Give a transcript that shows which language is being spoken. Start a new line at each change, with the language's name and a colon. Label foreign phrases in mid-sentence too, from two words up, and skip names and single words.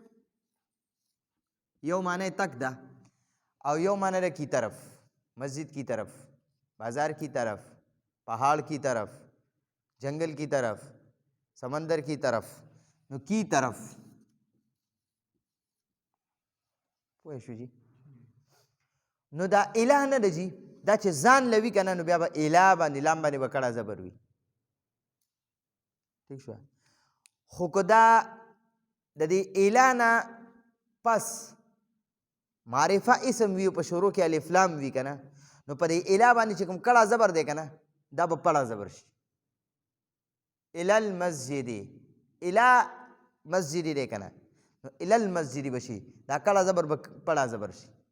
Pashto: یو معنی تک ده او یو معنی ده
Urdu: کی طرف مسجد کی طرف بازار کی طرف پہاڑ کی طرف جنگل کی طرف سمندر کی طرف نو کی طرف
Pashto: پوه شو جی نو دا الہ نه ده جی دا چې ځان لوي که نه نو بیا به الہ باندې لام باندې به کړه زبر وي ٹھیک شو خو که دا د دې الہ نه پس معرفه اسم وي په شروع کې الف لام وي که نه نو په دې الہ باندې چې کوم کړه زبر دی که نه دا به پړه زبر شي
Arabic: الی المسجد الی مسجد
Pashto: دی که نه نو
Arabic: الی المسجد
Pashto: به شي دا کړه زبر به پړه زبر شي